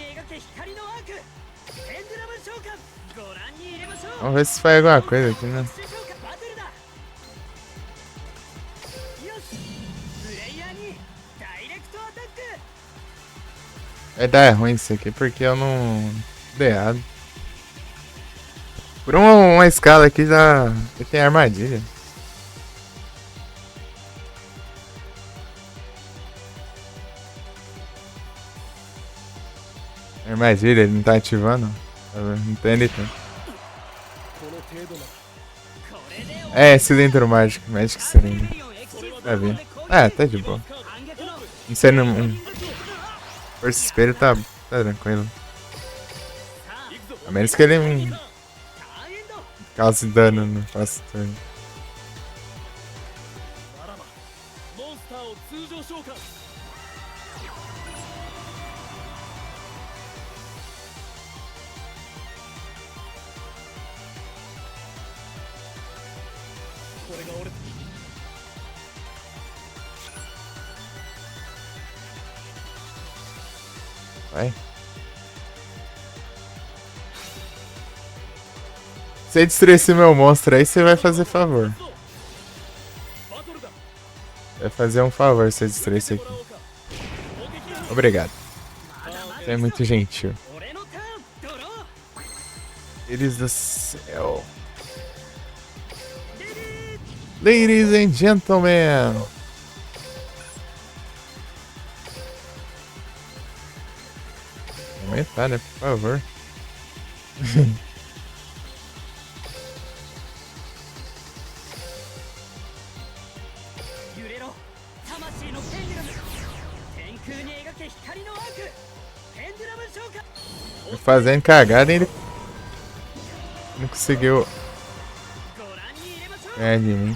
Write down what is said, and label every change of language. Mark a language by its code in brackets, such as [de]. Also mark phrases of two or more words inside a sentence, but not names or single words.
[ja] け光のアークペンデュラム召喚ご覧に入れましょう [pt] Vamos ver se faz alguma coisa aqui, né? [ja] 特殊召喚バトルだよしプレイヤーにダイレクトアタック [pt] Vai dar ruim isso aqui porque eu não dei errado. Por uma escala aqui já tem armadilha. Armadilha, ele não tá ativando. Tá vendo? Não tem NT. [ja] この程度なこれで [pt] É, cilindro mágico, [en] Magic Cylinder. ダ [pt] Tá vendo? Ah, tá de boa. [ja] 反逆の [pt] Não sendo Força Espelho tá tranquilo. [ja] さあ [pt] A menos que ele [ja] ターンエンド [pt] cause dano no próximo turno. [ja] ならばモンスターを通常召喚これが俺 [pt] Vai. Se você destruir esse meu monstro aí, você vai fazer favor. [ja] バトルだ [pt] Vai fazer um favor se você destruir esse aqui. [ja] 攻撃だ [pt] Obrigado. [ja] まだま [pt] Você é muito gentil. [ja] 俺のターンドロー [pt] Eles do céu. [en] Ladies and gentlemen. [pt] Aumentar, né? Por favor. [ja] 揺れろ魂のペンデュラム天空に描け光のアークペンデュラム召喚 [pt] Fazendo cagada e ele não conseguiu [ja] ご覧に入れましょう [pt] ganhar de mim.